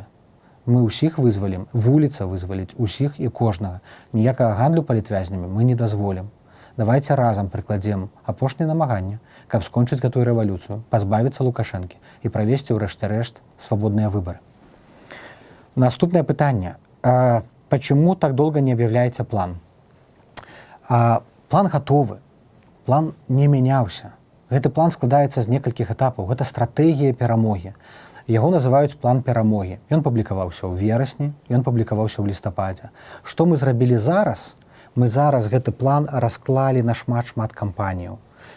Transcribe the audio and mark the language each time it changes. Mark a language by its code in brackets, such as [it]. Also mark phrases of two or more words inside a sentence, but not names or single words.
[be] Мы ўсіх вызвалім, вуліца вызваліць усіх і кожнага. Ніякага гандлю палітвязнямі мы не дазволім. Давайце разам прыкладзем апошняе намаганне, каб скончыць гэтую рэвалюцыю, пазбавіцца Лукашэнкі і правесці ў рэшце-рэшт свабодныя выбары. Наступнае пытанне. [ru] Почему так долго не объявляется план? [be] План готовы. План не мяняўся. Гэты план складаецца з некалькіх этапаў. Гэта стратэгія перамогі. Яго называюць план перамогі. Ён публікаваўся ў верасні, ён публікаваўся ў лістападзе. Што мы зрабілі зараз? Мы зараз гэты план расклалі на шмат кампаніяў.